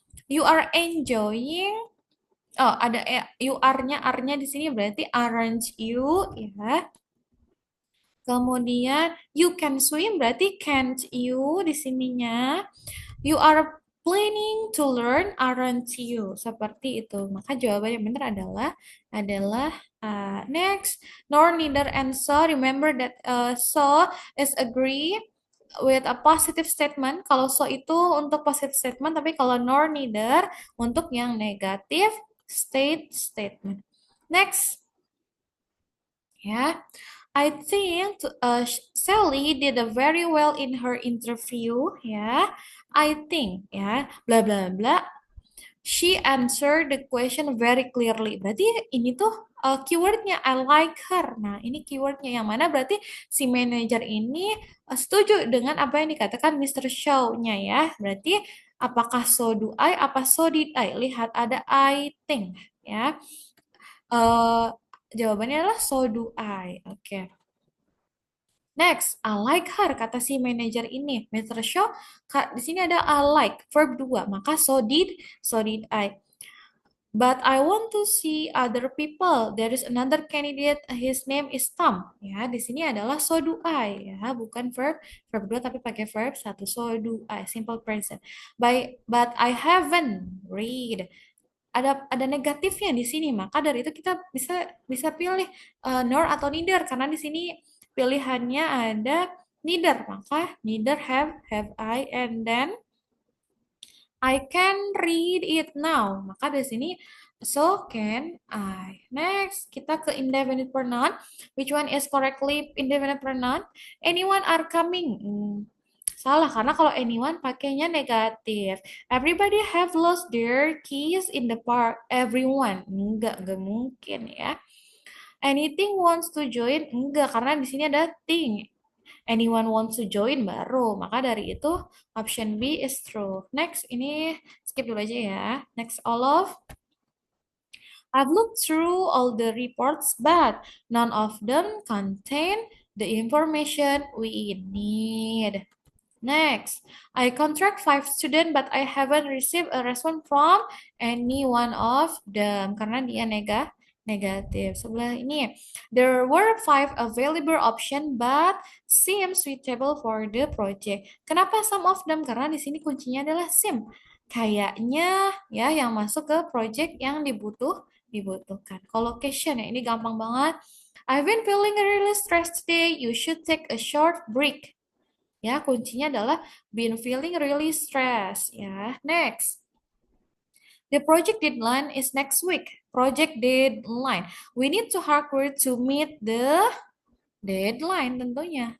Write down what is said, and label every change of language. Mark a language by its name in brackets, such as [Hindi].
[English] You are enjoying. [Indonesian] Oh, ada you are-nya di sini berarti aren't you ya. Kemudian you can swim berarti can't you di sininya. [English] You are planning to learn, aren't you? [Indonesian] Seperti itu. Maka jawaban yang benar adalah [English] next, nor, neither, and so. Remember that so is agree with a positive statement. [Indonesian] Kalau so itu untuk positive statement, tapi kalau nor, neither untuk yang negatif statement. Next, ya. [English] I think Sally did a very well in her interview ya. I think ya, bla bla bla. She answered the question very clearly. [Indonesian] Berarti ini tuh keywordnya I like her. Nah, ini keywordnya yang mana berarti si manajer ini setuju dengan apa yang dikatakan Mr. Shaw-nya ya. Berarti apakah so do I, apa so did I? Lihat ada I think ya. Jawabannya adalah so do I. Oke. [English] Next, I like her, [Indonesian] kata si manajer ini. Mr. Shaw, di sini ada I like, verb 2. Maka so did I. [English] But I want to see other people. There is another candidate, his name is Tom. [Indonesian] Ya, di sini adalah so do I. Ya, bukan verb 2 tapi pakai verb 1. [English] So do I, simple present. But I haven't read. [Indonesian] ada negatifnya di sini. Maka dari itu kita bisa bisa pilih nor atau neither karena di sini pilihannya ada neither. [English] Maka neither have I, and then I can read it now. [Indonesian] Maka di sini [English] so can I. [Indonesian] Next, kita ke indefinite pronoun. [English] Which one is correctly indefinite pronoun? Anyone are coming. [Indonesian] Salah karena kalau anyone pakainya negatif. [English] Everybody have lost their keys in the park. Everyone. [Indonesian] Enggak mungkin ya. [English] Anything wants to join? [Indonesian] Enggak, karena di sini ada thing. [English] Anyone wants to join baru. [Indonesian] Maka dari itu [English] option B is true. [Indonesian] Next, ini skip dulu aja ya. Next, all of. [English] I've looked through all the reports, but none of them contain the information we need. Next, I contract 5 students, but I haven't received a response from any one of them. [Indonesian] Karena dia negatif. Sebelah ini, [English] there were 5 available options, but seem suitable for the project. [Indonesian] Kenapa some of them? Karena di sini kuncinya adalah seem. Kayaknya ya yang masuk ke project yang dibutuhkan. Collocation ya, ini gampang banget. [English] I've been feeling really stressed today. You should take a short break. [Indonesian] Ya, kuncinya adalah been feeling really stressed. [English] Ya, next. The project deadline is next week. Project deadline. We need to hard work to meet the deadline tentunya.